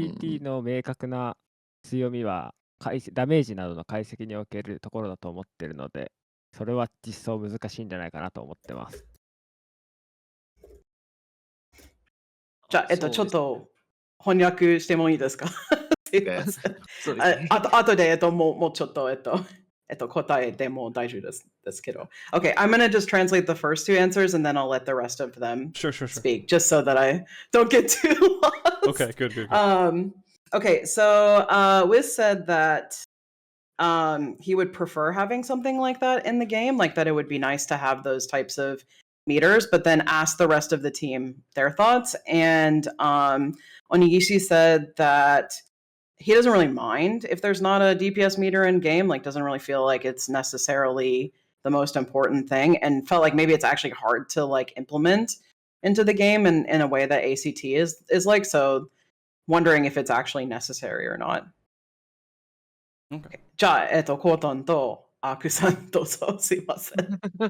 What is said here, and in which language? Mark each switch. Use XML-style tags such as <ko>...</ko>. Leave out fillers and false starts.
<ja>ACT の明確な強みはダメージなどの解析におけるところだと思ってるので、それは実装難しいんじゃないかなと思ってます。じゃあ、ちょっと翻訳してもいいですか？すいません。そうですね。あとで、もうちょっと、答えても大丈夫ですけど。</ja> <en>Okay, I'm gonna just translate the first two answers and then I'll let the rest of them speak, just so that I don't get too lost. Okay, good. Okay, so Wiz said that he would prefer having something like that in the game, like that it would be nice to have those types of meters, but then asked the rest of the team their thoughts. And Onigishi said that he doesn't really mind if there's not a DPS meter in game, like doesn't really feel like it's necessarily the most important thing, and felt like maybe it's actually hard to like implement into the game in a way that ACT is like, so wondering if it's actually necessary or not. Okay.</en> <ja>じゃあ、コートンとアークさんどうぞ、すいません。</ja>